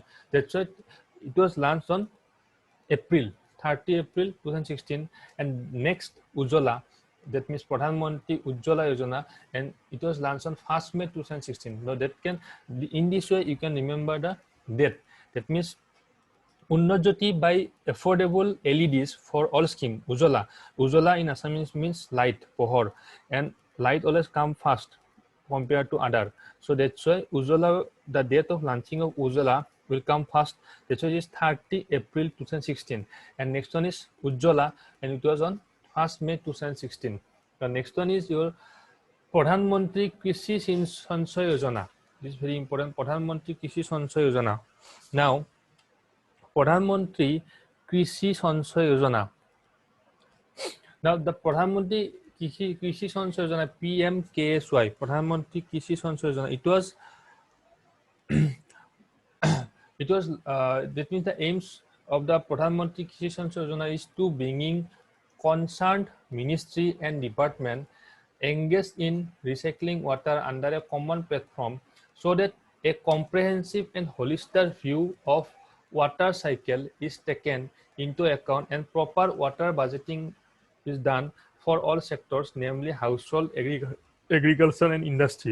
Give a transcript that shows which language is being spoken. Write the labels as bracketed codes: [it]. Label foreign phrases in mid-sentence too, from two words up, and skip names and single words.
[en] That's why it was launched on 30 April 2016. And next Ujjwala, that means Pradhan Mantri Ujjwala Yojana, and it was launched on 1st May 2016. Now that in this way you can remember the date. That means Unnat Jyoti by affordable LEDs for all scheme, Ujjwala. Ujjwala in Assamese means light, pohor, and light always come first compared to other. So that's why Ujjwala, the date of launching of Ujjwala will come first. That's why it is 30 April 2016. And next one is Ujjwala, and it was on 1st May 2016. The next one is your Pradhan Mantri Krishi Sanchay Yojana. This is very important. Pradhan Mantri Krishi Sanchay Yojana. Now, Pradhan Mantri Krishi Sanchay Yojana. Now the Pradhan Mantri Krishi Sanchay Yojana, PMKSY, Pradhan Mantri Krishi Sanchay Yojana. That means the aims of the Pradhan Mantri Krishi Sanchay Yojana is to bringing concerned ministry and department engage in recycling water under a common platform so that a comprehensive and holistic view of water cycle is taken into account and proper water budgeting is done for all sectors, namely household, agriculture and industry.